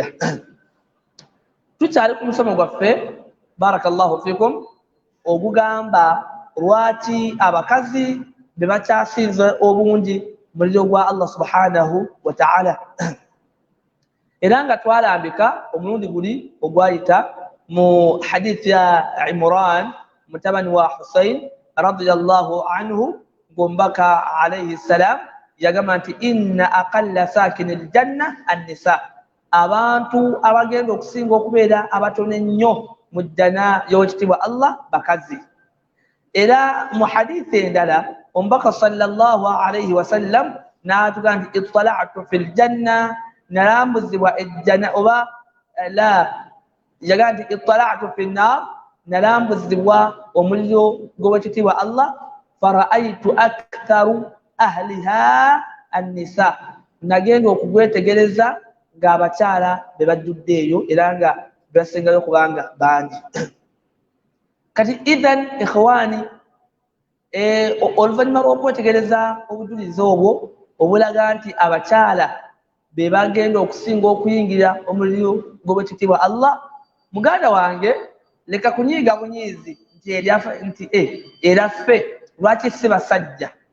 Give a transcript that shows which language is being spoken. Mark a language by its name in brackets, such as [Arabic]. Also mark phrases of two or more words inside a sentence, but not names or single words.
[Ganda] Tukyali ku musomo gwaffe [Arabic] بارك الله فيكم [Ganda] ogugamba lwaki abakazi be bakyasinze obungi muliro gwa Allah [Arabic] سبحانه وتعالى. [Ganda] Era nga twalambika omulundi guli ogwayita mu hadith ya Imran mutabani wa Husayn [Arabic] رضي الله عنه [Ganda] gombaka [Arabic] عليه السلام [Ganda] yagamba nti [Arabic] إن أقل ساكني الجنة النساء. [Ganda] Abantu abagenda okusinga okubeera abatono ennyo mu jjana y'ekitiibwa Allah bakazi. Era mu hadithi endala omubaka [Arabic] صلى الله عليه وسلم [Ganda] n'atugamba nti [Arabic] اطلعت في الجنة, [Ganda] nalambuzibwa ejjana, oba la yagamba nti [Arabic] اطلعت في النار, [Ganda] nalambuzibwa omuliro gw'ekitiibwa Allah, [Arabic] فرأيت أكثر أهلها النساء, [Ganda] nagenda okugwetegereza ng'abakyala be bajjudde eyo era nga basingayo kubanga bangi. Kati [Arabic] إذن إخواني, [Ganda] oluvannyuma lw'okwetegereza obujulizi obwo obulaga nti abakyala be bagenda okusinga okuyingira omuliro gw'ekitiibwa Allah, muganda wange leka kunyiiga bunyiizi nti era ffe lwaki si basajja.